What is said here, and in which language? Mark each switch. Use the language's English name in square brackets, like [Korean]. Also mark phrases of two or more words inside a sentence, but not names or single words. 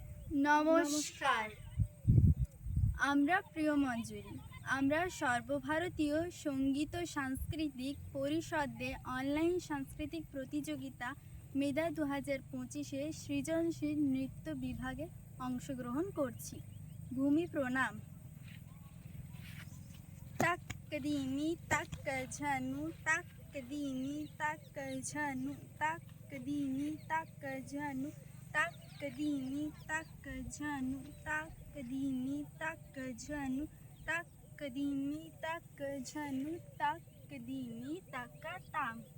[Bangla] নমস্কার। আমরা প্রিয় মঞ্জুরি। আমরা সর্বভারতীয় সঙ্গীত ও সাংস্কৃতিক পরিষদের অনলাইন সাংস্কৃতিক প্রতিযোগিতা মেধা 2025-এ সৃজনশীল নৃত্য বিভাগে অংশগ্রহণ করছি। ভূমি প্রণাম। তাক দিনি তাক ঝানু তাক দিনি তাক ঝানু তাক দিনি তাক ঝানু তাক দিনি তাক ঝানু তাক দিনি তাক ঝানু তাক দিনি তাক ঝানু তাক দিনি তাক তাম।